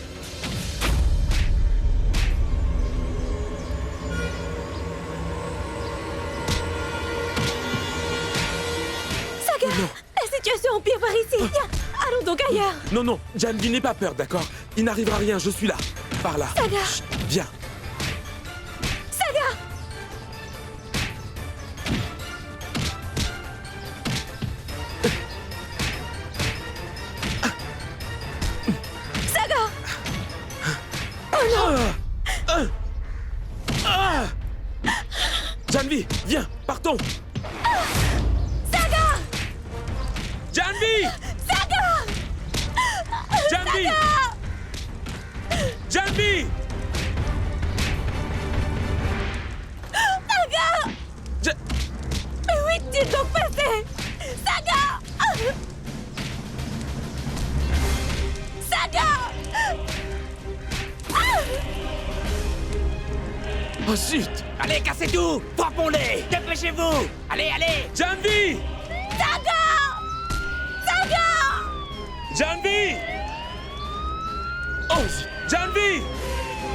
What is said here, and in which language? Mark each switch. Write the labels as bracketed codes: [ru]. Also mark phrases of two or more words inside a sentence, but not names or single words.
[fr] Sagar! La situation empire par ici! Viens, allons donc ailleurs! Non, non, Janvi, n'aie pas peur, d'accord? Il n'arrivera rien, je suis là. Par là. Sagar! Chut, viens. Sagar! Sagar! Oh non! Janvi, viens, partons! Sagar! Janvi! Sagar! Janvi! Janvi! Sagar! Mais où est-il donc passé? Sagar! Sagar! Oh zut! Allez, cassez tout! Frappons-les! Dépêchez-vous! Allez, allez! Janvi! Sagar! Sagar! Janvi! Oh zut! Janvi!